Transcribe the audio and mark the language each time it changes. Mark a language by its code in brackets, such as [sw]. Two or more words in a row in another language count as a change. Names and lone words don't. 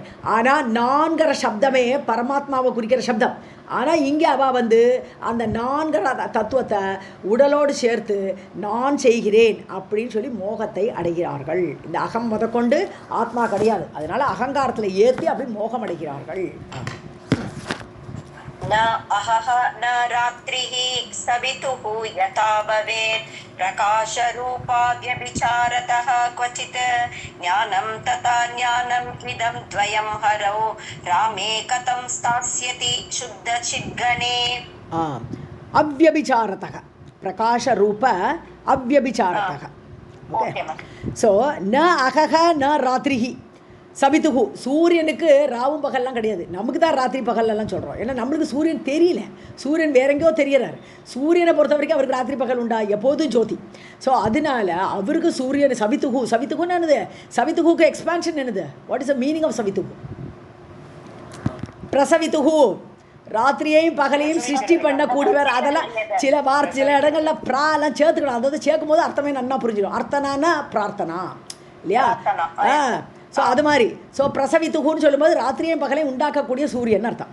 [ta] ஆனால் நான்கிற சப்தமே பரமாத்மாவை குறிக்கிற சப்தம். ஆனால் இங்கே அவள் வந்து அந்த நான்கிற தத்துவத்தை உடலோடு சேர்த்து நான் செய்கிறேன் அப்படின்னு சொல்லி மோகத்தை அடைகிறார்கள். இந்த அகம் முதற்கொண்டு ஆத்மா கிடையாது. அதனால் அகங்காரத்தில் ஏற்றி அப்படி மோகம் அடைகிறார்கள். [sa] न अहः न रात्रिः सवितुः यथा भवेत् प्रकाशरूपाद्यभिचारतः क्वचित् ज्ञानं तथा ज्ञानम् इदं द्वयं हरौ रामे कथं स्थास्यति शुद्धचिद्गणे. अव्यभिचारतः प्रकाशरूप अव्यभिचारतः. [en] Okay. So [sa] न अहः न रात्रिः [ta] சவித்துகு சூரியனுக்கு ராவும் பகல்லாம் கிடையாது. நமக்கு தான் ராத்திரி பகல்லாம் சொல்கிறோம். ஏன்னா நம்மளுக்கு சூரியன் தெரியல, சூரியன் வேற எங்கேயோ தெரியறாரு. சூரியனை பொறுத்த வரைக்கும் அவருக்கு ராத்திரி பகல் உண்டா? எப்போதும் ஜோதி. ஸோ அதனால அவருக்கு சூரியன் சவித்துகுன்னு என்னது? சவித்துகுக்கு எக்ஸ்பான்ஷன் என்னது? [en] What is the meaning of சவித்துகு? [ta] பிரசவித்துகு ராத்திரியையும் பகலையும் சிருஷ்டி பண்ணக்கூடியவர். அதெல்லாம் சில இடங்களில் ப்ராலாம் சேர்த்துக்கணும். அதாவது சேர்க்கும் போது அர்த்தமே நன்னா புரிஞ்சிடும். அர்த்தனானா பிரார்த்தனா இல்லையா? ஸோ அது மாதிரி ஸோ பிரசவித்துகுன்னு சொல்லும்போது ராத்திரியும் பகலையும் உண்டாக்கக்கூடிய சூரியன் அர்த்தம்.